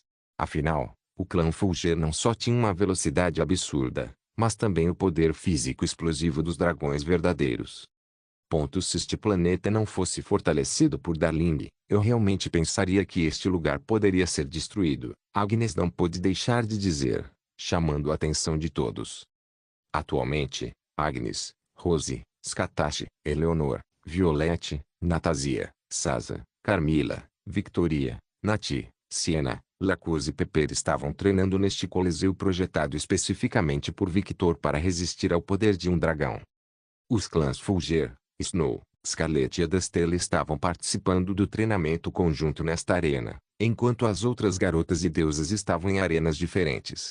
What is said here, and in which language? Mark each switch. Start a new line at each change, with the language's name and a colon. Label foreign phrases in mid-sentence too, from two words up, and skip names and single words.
Portuguese: Afinal, o clã Fulger não só tinha uma velocidade absurda, mas também o poder físico explosivo dos dragões verdadeiros. Se este planeta não fosse fortalecido por Darling, eu realmente pensaria que este lugar poderia ser destruído, Agnes não pôde deixar de dizer, chamando a atenção de todos. Atualmente, Agnes, Rose, Skatashi, Eleonor, Violette, Natasia, Sasa, Carmilla, Victoria, Nati, Siena, Lacuz e Pepper estavam treinando neste coliseu projetado especificamente por Victor para resistir ao poder de um dragão. Os clãs Fulger, Snow, Scarlet e Adastelle estavam participando do treinamento conjunto nesta arena, enquanto as outras garotas e deusas estavam em arenas diferentes.